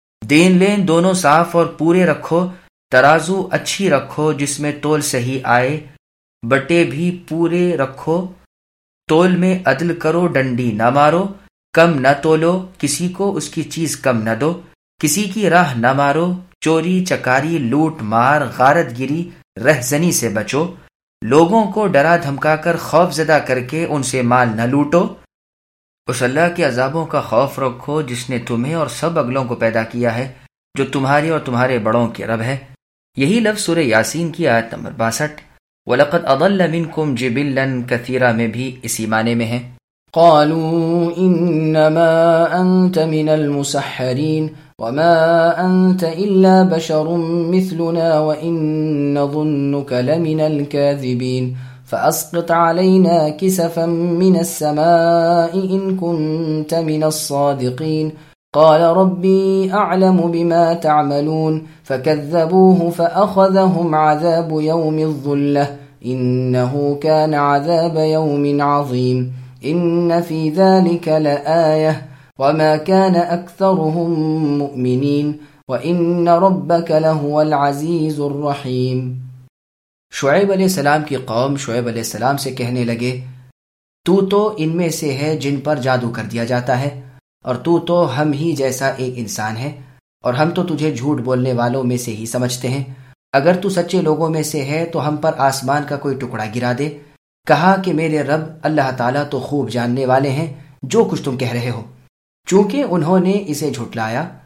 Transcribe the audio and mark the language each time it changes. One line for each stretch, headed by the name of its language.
Urdu: دین لین دونوں صاف اور پورے رکھو، ترازو اچھی رکھو جس میں تول صحیح آئے، بٹے بھی پورے رکھو، تول میں عدل کرو، ڈنڈی نہ مارو، کم نہ تولو، کسی کو اس کی چیز کم نہ دو، کسی کی راہ نہ مارو، چوری چکاری لوٹ مار غارت گری رہزنی سے بچو، لوگوں کو ڈرا دھمکا کر خوف زدہ کر کے ان سے مال نہ لوٹو، اس اللہ کے عذابوں کا خوف رکھو جس نے تمہیں اور سب اگلوں کو پیدا کیا ہے، جو تمہارے اور تمہارے بڑوں کے رب ہے۔ یہی لفظ سورہ یاسین کی آیت نمبر 62
Arabic: وَلَقَدْ أَضَلَّ مِنْكُمْ جِبِلًّا كَثِيرًا
Urdu: میں بھی اسی معنی میں ہے۔
Arabic: قَالُوا إِنَّمَا أَنْتَ مِنَ الْمُسَحَّرِينَ وَمَا أَنْتَ إِلَّا بَشَرٌ مِثْلُنَا وَإِنَّ ظُنُّكَ لَمِنَ الْكَاذِبِينَ فَأَسْقِطْ عَلَيْنَا كِسَفًا مِنَ السَّمَاءِ إِن كُنْتَ مِنَ الصَّادِقِينَ قال ربي اعلم بما تعملون فكذبوه فاخذهم عذاب يوم الظله انه كان عذاب يوم عظيم ان في ذلك لآيه وما كان اكثرهم مؤمنين وان ربك لهو العزيز الرحيم۔
Urdu: شعيب علیہ السلام کی قوم شعيب علیہ السلام سے کہنے لگے، تو ان میں سے ہے جن پر جادو کر دیا جاتا ہے، اور تو ہم ہی جیسا ایک انسان ہے، اور ہم تو تجھے جھوٹ بولنے والوں میں سے ہی سمجھتے ہیں، اگر تو سچے لوگوں میں سے ہے تو ہم پر آسمان کا کوئی ٹکڑا گرا دے۔ کہا کہ میرے رب اللہ تعالیٰ تو خوب جاننے والے ہیں جو کچھ تم کہہ رہے ہو۔ چونکہ انہوں نے اسے جھٹلایا